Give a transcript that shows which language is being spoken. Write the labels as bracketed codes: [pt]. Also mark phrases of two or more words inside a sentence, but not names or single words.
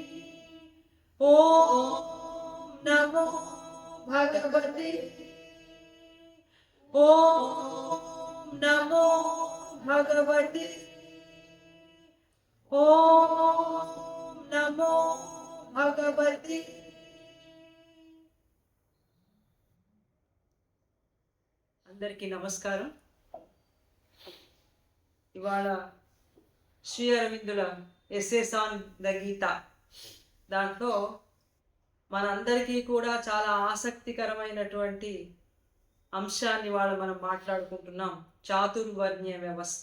[sa] ॐ नमो भगवते। ॐ नमो भगवते। ॐ नमो भगवते। [te] అందరికీ నమస్కారం. ఇవాళ శ్రీ అరవిందుల ఎస్సేస్ ఆన్ ద గీత దాంట్లో మనందరికీ కూడా చాలా ఆసక్తికరమైనటువంటి అంశాన్ని ఇవాళ మనం మాట్లాడుకుంటున్నాం, చాతుర్వర్ణ్య వ్యవస్థ.